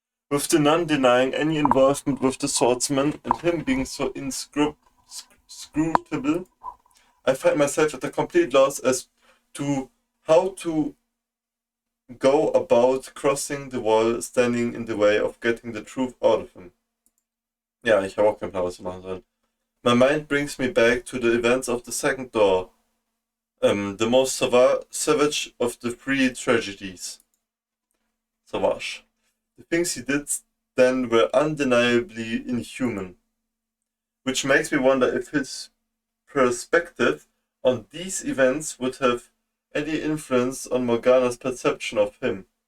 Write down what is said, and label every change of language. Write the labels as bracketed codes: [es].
[en] With the nun denying any involvement with the swordsman and him being so inscrutable, I find myself at a complete loss as to how to go about crossing the wall standing in the way of getting the truth out of him. [de] Ja, ich habe auch keinen Plan, was ich machen soll. [en] My mind brings me back to the events of the second door, the most savage of the three tragedies. Savage. The things he did then were undeniably inhuman, which makes me wonder if his perspective on these events would have any influence on Morgana's perception of him.